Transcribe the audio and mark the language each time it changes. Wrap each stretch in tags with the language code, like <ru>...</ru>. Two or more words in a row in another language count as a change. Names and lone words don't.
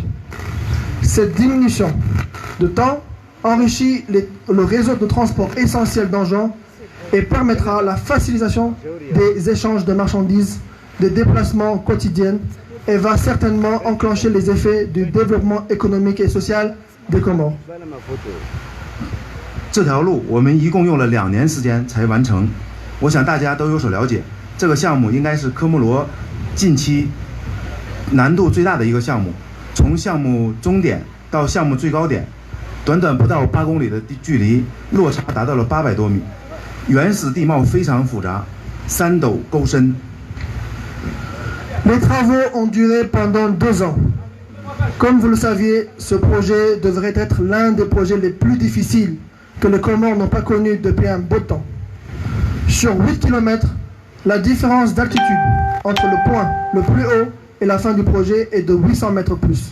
<fr>Cette diminution de temps enrichit le réseau de transport essentiel d'Anjan et permettra la facilitation des échanges de marchandises, des déplacements quotidiens et va certainement enclencher les effets du développement économique et social des Comores.</fr> <zh>这条路我们一共用了2年时间才完成，我想大家都有所了解。这个项目应该是科莫罗近期难度最大的一个项目，从项目终点到项目最高点，短短不到8公里的距离，落差达到了800多米，原始地貌非常复杂，山陡沟深。</zh> <fr>Les travaux ont duré pendant 2 ans. Comme vous le saviez, ce projet devrait être l'un des projets les plus difficiles que les Comores n'ont pas connu depuis un beau temps. Sur 8 km, la différence d'altitude entre le point le plus haut et la fin du projet est de 800 mètres plus.</fr>